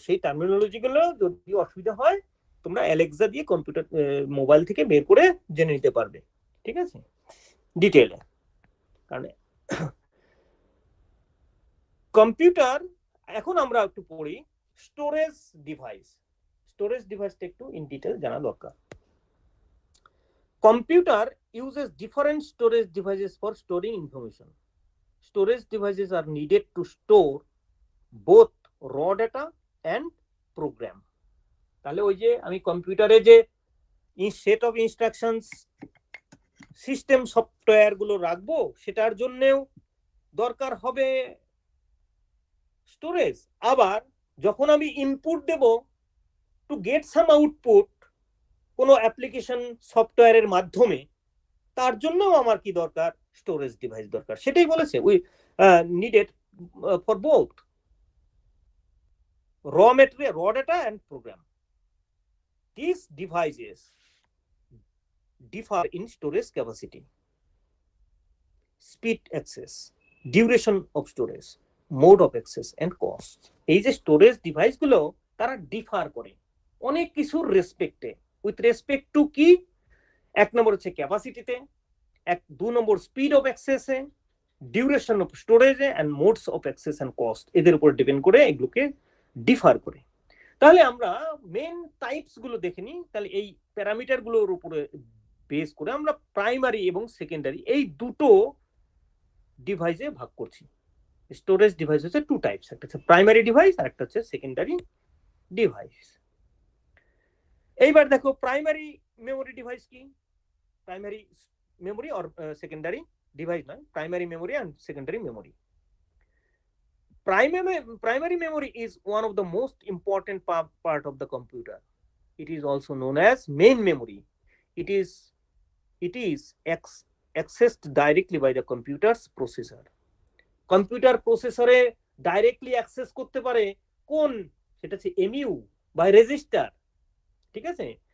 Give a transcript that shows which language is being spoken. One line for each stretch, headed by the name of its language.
Bangla: সেই টার্মিনোলজি গুলো যদি অসুবিধা হয় তোমরা অ্যালেক্সা দিয়ে কম্পিউটার মোবাইল থেকে বের করে জেনে নিতে পারবে। ঠিক আছে, ডিটেইলে। কারণ কম্পিউটার, এখন আমরা একটু পড়ি স্টোরেজ ডিভাইস। স্টোরেজ ডিভাইসটা একটু ইন ডিটেইল জানা দরকার।
English: Computer uses different storage devices for storing information. Storage devices are needed to store both raw data and program.
Bangla: তাহলে ওই যে আমি কম্পিউটারে যে set of instructions system software গুলো রাখবো, সেটার জন্যও দরকার হবে স্টোরেজ। আবার যখন আমি input Dev
English: to get some output
Bangla: কোনো অ্যাপ্লিকেশন সফটওয়্যারের মাধ্যমে, তার জন্যও আমার কি দরকার? স্টোরেজ ডিভাইস দরকার। সেটাই বলেছে,
English: We needed for both raw data and program. these devices differ in storage capacity, speed access, duration of storage, mode of access and cost.
Bangla: এই যে স্টোরেজ ডিভাইস গুলো তারা ডিফার করে অনেক কিছুর রেসপেক্টে, উইথ রেসপেক্ট টু কি, এক নম্বর হচ্ছে ক্যাপাসিটিতে, দুই নম্বর স্পিড অফ অ্যাক্সেসে, ডিউরেশন অফ স্টোরেজে and modes of access and cost, এদের উপর ডিপেন্ড করে এগুলোকে ডিফার করে। তাহলে আমরা মেন টাইপস গুলো দেখে নিই। তাহলে এই প্যারামিটার গুলোর উপরে বেস করে আমরা প্রাইমারি এবং সেকেন্ডারি এই দুটো ডিভাইসে ভাগ করছি। স্টোরেজ ডিভাইস হচ্ছে টু টাইপস, একটা হচ্ছে প্রাইমারি ডিভাইস আর একটা হচ্ছে সেকেন্ডারি ডিভাইস। এইবার দেখো প্রাইমারি মেমোরি ডিভাইস কি, primary
English: memory or secondary device
Bangla: নয়,
English: primary memory and secondary memory. Primary memory is one of the most important part of the computer. It is also known as main memory. It is accessed directly by the computer's processor.
Bangla: Computer processor A directly access করতে পারে কোন, সেটা হচ্ছে MU by register, ঠিক আছে।